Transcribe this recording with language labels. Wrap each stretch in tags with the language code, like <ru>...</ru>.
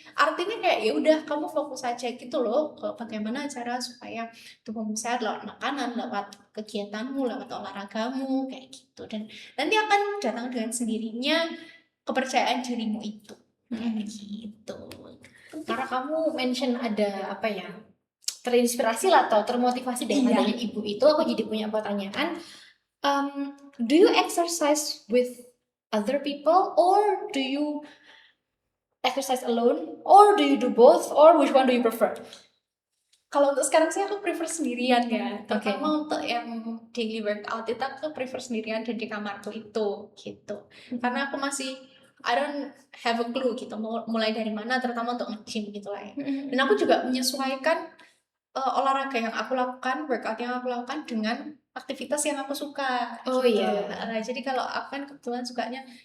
<id>Artinya kayak ya udah kamu fokus aja gitu loh ke bagaimana cara supaya tubuhmu sehat lewat makanan, lewat kegiatanmu, lewat olahragamu kayak gitu. Dan nanti akan datang dengan sendirinya kepercayaan dirimu itu kayak gitu. Karena kamu mention ada apa ya, terinspirasi lah atau termotivasi dengan adanya ibu itu, aku jadi punya pertanyaan.</id> <en>Do you exercise with other people or do you exercise alone or do you do both or which one do you prefer?</en> <id>Kalau untuk sekarang sih aku prefer sendirian ya, terutama untuk yang daily workout itu aku prefer sendirian dan di kamarku itu gitu. Karena aku masih</id> <en>I don't have a clue</en> <id>gitu mulai dari mana, terutama untuk nge-gym gitu lah ya. Dan aku juga menyesuaikan olahraga yang aku lakukan, workout yang aku lakukan dengan aktivitas yang aku suka. Jadi kalau aku kan kebetulan sukanya</id>